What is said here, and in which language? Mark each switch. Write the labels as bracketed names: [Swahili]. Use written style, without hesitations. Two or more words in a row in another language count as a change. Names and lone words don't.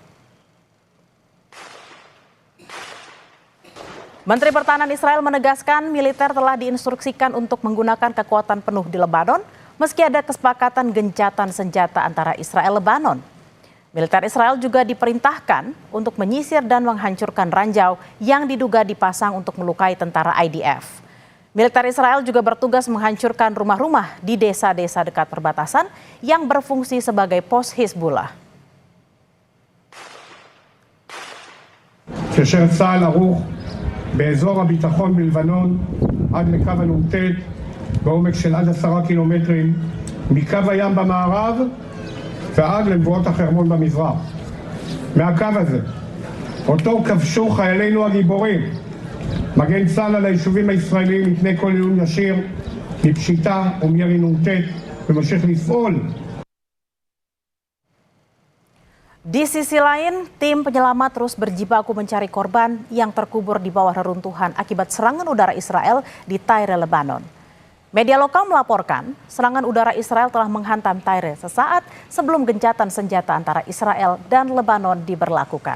[Indonesian] Menteri Pertahanan Israel menegaskan militer telah diinstruksikan untuk menggunakan kekuatan penuh di Lebanon meski ada kesepakatan gencatan senjata antara Israel dan Lebanon. Militer Israel juga diperintahkan untuk menyisir dan menghancurkan ranjau yang diduga dipasang untuk melukai tentara IDF. Militer Israel juga bertugas menghancurkan rumah-rumah di desa-desa dekat perbatasan yang berfungsi sebagai pos Hizbollah. [Hebrew] באזור הביטחון בלבנון עד לקו הנ"ט בעומק של עד 10 קילומטרים מקו הים במערב ועד למבואות החרמון במזרח. מהקו הזה אותו כבשו חיילינו הגיבורים. מגן צה"ל על היישובים הישראליים מפני כל איום ישיר מפשיטה ומירי נ"ט וממשיך לפעול. [Indonesian] Di sisi lain, tim penyelamat terus berjibaku mencari korban yang terkubur di bawah reruntuhan akibat serangan udara Israel di Tyre, Lebanon. Media lokal melaporkan serangan udara Israel telah menghantam Tyre sesaat sebelum gencatan senjata antara Israel dan Lebanon diberlakukan.